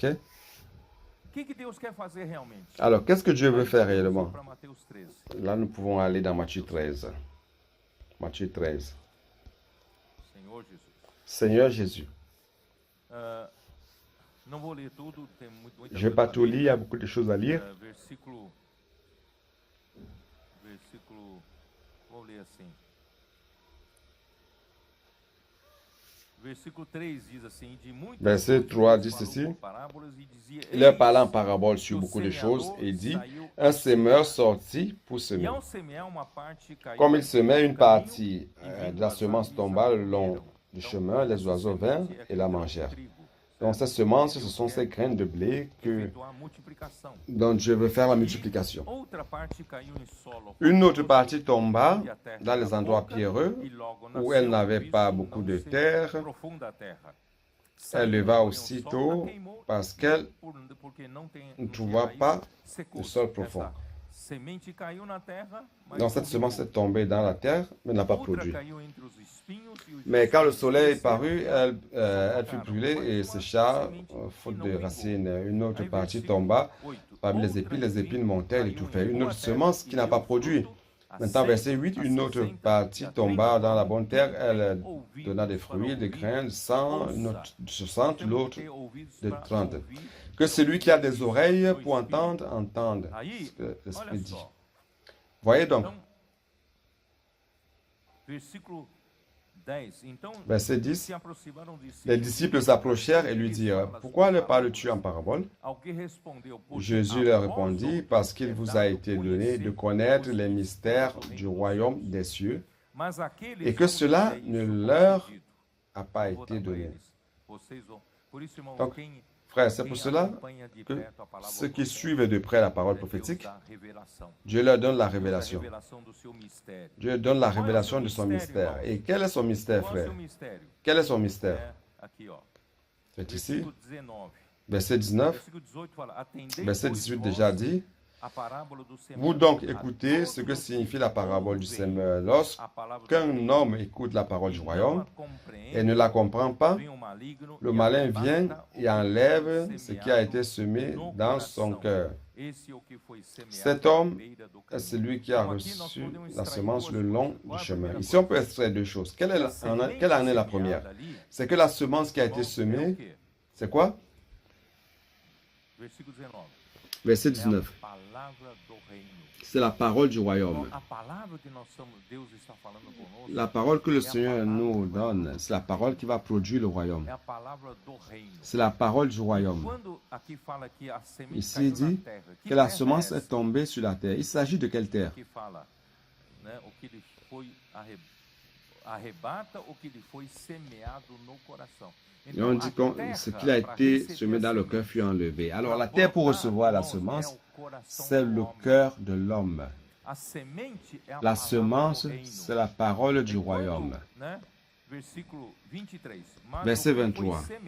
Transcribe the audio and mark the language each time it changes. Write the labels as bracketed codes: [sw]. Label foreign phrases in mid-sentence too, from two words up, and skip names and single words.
[pt] o que Deus quer fazer realmente? [fr] Alors, qu'est-ce que Dieu veut faire [pt] Vamos [fr] réellement? [pt] para Mateus 13. [fr] Là, nous pouvons aller dans Matthieu 13. Matthieu 13. [pt] Senhor Jesus. [fr] Seigneur Jésus. [pt] Não vou ler tudo, tem muita [fr] Je ne vais pas tout lire, il y a beaucoup de choses à lire. [pt] Versículo, vou ler assim. Versículo 3 diz assim, de muitas [fr] Verset [pt] coisas [fr] 3 [pt] Deus [fr] dit [pt] falou [fr] ceci. [pt] por parábolas e dizia, [fr] Il leur parla en [pt] "Eis [fr] parabole [pt] que [fr] sur [pt] o [fr] beaucoup de choses [pt] semeador [fr] et il dit, [pt] saiu [fr] un [pt] a [fr] semeur [pt] semear. [fr] sortit pour [pt] E [fr] semer. [pt] ao semear, uma parte caiu [fr] Comme il [pt] ao [fr] semait, une [pt] caminho, [fr] partie [pt] e [fr] de [pt] vindo [fr] la [pt] as [fr] semence [pt] aves, [fr] tomba [pt] a [fr] le long [pt] comeram. [fr] du [pt] Então, [fr] chemin, les [pt] essa [fr] oiseaux vinrent [pt] semente é [fr] et la [pt] aquele [fr] mangèrent. [pt] trigo, [fr] Donc [pt] certo? [fr] cette semence, ce [pt] Deus [fr] sont [pt] quer [fr] ces graines de blé [pt] efetuar a multiplicação. [fr] dont Dieu veut faire la [pt] E [fr] multiplication. [pt] outra parte caiu em solo [fr] Une autre [pt] rochoso, [fr] partie tomba [pt] e a terra [fr] dans les [pt] era [fr] endroits [pt] pouca, [fr] pierreux [pt] e logo [fr] où elle [pt] nasceu, [fr] n'avait [pt] visto [fr] pas [pt] não [fr] beaucoup de [pt] ser [fr] terre. [pt] profunda a terra. [fr] Elle [pt] Saiu, [fr] leva [pt] porém, o [fr] aussitôt [pt] sol a queimou, [fr] parce [pt] e [fr] qu'elle [pt] porque não [fr] ne [pt] tinha [fr] trouva [pt] raiz, [fr] pas [pt] secou. [fr] le sol profond. [pt] Essa semente caiu na terra, mas [fr] Donc cette [pt] não [fr] semence [pt] vingou. [fr] est tombée dans la terre, mais n'a pas [pt] Outra [fr] produit. [pt] caiu entre os espinhos, e os [fr] Mais quand le [pt] espinhos [fr] soleil [pt] cresceram [fr] parut, [pt] e [fr] elle fut [pt] sufocaram. [fr] brûlée [pt] Mas [fr] et [pt] uma [fr] sécha, [pt] semente [fr] faute [pt] que [fr] de [pt] não vingou. [fr] racines. Une autre [pt] Aí, [fr] partie [pt] versículo [fr] tomba [pt] 8. [fr] parmi [pt] Outra [fr] les épines montèrent et [pt] caiu em [fr] étouffèrent. Une [pt] boa [fr] autre [pt] terra [fr] semence [pt] e [fr] qui n'a [pt] deu [fr] pas produit. [pt] fruto, a [fr] Maintenant, [pt] 100, [fr] verset 8, [pt] a [fr] une autre [pt] 60 e [fr] partie [pt] a 30 [fr] tomba dans la [pt] como [fr] bonne [pt] quem [fr] terre. [pt] tem [fr] Elle [pt] ouvidos [fr] donna des [pt] para [fr] fruits, des [pt] ouvir, [fr] graines, 100, une [pt] ouça. [fr] autre de 60, [pt] Temos [fr] l'autre [pt] que ter ouvidos [fr] de [pt] para [fr] 30. [pt] ouvir [fr] Que [pt] o [fr] celui [pt] que [fr] qui a [pt] o [fr] des [pt] Espírito [fr] oreilles [pt] do [fr] pour [pt] Espírito. [fr] entendre, entende ce [pt] Aí, [fr] que l'Esprit [pt] olha [fr] dit. [pt] só. [fr] Voyez donc, [pt] Então, versículo 10. Então, [fr] verset 10, [pt] se aproximaram de si. [fr] les disciples s'approchèrent et lui dirent, « Pourquoi leur parles-tu en parabole ?» [pt] Ao que respondeu, porque [fr] Jésus [pt] a [fr] leur [pt] vós [fr] répondit, [pt] outros [fr] parce qu'il [pt] é [fr] vous [pt] dado [fr] a été donné de connaître [pt] os [fr] les mystères [pt] mistérios [fr] du [pt] do reino dos [fr] royaume [pt] céus. [fr] des cieux, [pt] Mas aqueles [fr] et que [pt] não [fr] cela [pt] lhes é [fr] ne [pt] isso [fr] leur [pt] concedido. [fr] a pas [pt] Eu vou [fr] été [pt] dar para [fr] donné. [pt] eles. Vocês vão. Por isso, irmãos, [fr] Donc, [pt] quem [fr] frères, c'est pour cela [pt] acompanha de [fr] que [pt] perto a palavra [fr] ceux qui [pt] profética, [fr] suivent de près la parole [pt] Deus [fr] prophétique, [pt] dá revelação. [fr] Dieu leur donne la [pt] Deus dá [fr] révélation. [pt] revelação do seu mistério. [fr] Dieu donne la [pt] Qual é o [fr] révélation [pt] seu [fr] de son [pt] mistério, [fr] mystère. [pt] irmãos? [fr] Et quel est son mystère, [pt] Qual é o [fr] frère? [pt] seu mistério? [fr] Quel est son mystère? [pt] É aqui, ó. [fr] C'est ici, [pt] Versículo 19. [fr] verset 19. [pt] Versículo 18 fala: Atendei, [fr] Verset [pt] pois, [fr] 18 [pt] vós [fr] déjà dit, [pt] a parábola do [fr] vous [pt] semeador. [fr] donc [pt] A [fr] écoutez [pt] todos [fr] ce que [pt] os [fr] signifie [pt] que [fr] la parabole du [pt] ouvem [fr] semeur. [pt] a palavra do [fr] Lorsqu'un [pt] reino [fr] homme écoute la parole du [pt] e não [fr] royaume [pt] a compreende, [fr] et ne la comprend pas, [pt] vem o maligno [fr] le [pt] e [fr] malin [pt] arrebata [fr] vient [pt] o que [fr] et enlève [pt] foi [fr] ce qui a été [pt] semeado [fr] semé [pt] no [fr] dans son [pt] coração. [fr] cœur. [pt] Esse é o que foi semeado [fr] Cet [pt] à [fr] homme [pt] beira do [fr] est [pt] caminho. [fr] celui qui a [pt] Então, aqui nós [fr] reçu [pt] podemos [fr] la [pt] extrair [fr] semence le [pt] duas [fr] long [pt] coisas. Qual [fr] du [pt] é a [fr] chemin. [pt] primeira [fr] Ici, on [pt] coisa? [fr] peut extraire deux choses. Quelle [pt] A semente [fr] en est la [pt] semeada [fr] première? [pt] ali, [fr] C'est que la semence qui a été [pt] irmãos, é o [fr] semée, [pt] quê? [fr] c'est quoi? [pt] Versículo 19. [fr] Verset [pt] É [fr] 19. [pt] a palavra do reino. [fr] C'est la parole du [pt] Então, [fr] royaume. [pt] a palavra que nós somos, Deus está falando conosco, [fr] La parole que le Seigneur nous donne, c'est la parole qui va produire le royaume. [pt] é a palavra do reino. [fr] C'est la parole du royaume. [pt] Quando aqui fala que a semente [fr] Ici, [pt] caiu [fr] il dit [pt] na terra, [fr] que la [pt] terra [fr] semence [pt] é [fr] est [pt] essa? [fr] tombée sur la terre. Il s'agit de quelle terre? [pt] Que fala, né, o que lhe foi arrebata o que lhe foi semeado no coração. [fr] Et on dit que ce qui a été semé dans le cœur fut enlevé. Alors la terre pour recevoir la semence, c'est le cœur de l'homme. La semence, c'est la parole du royaume. Verset 23.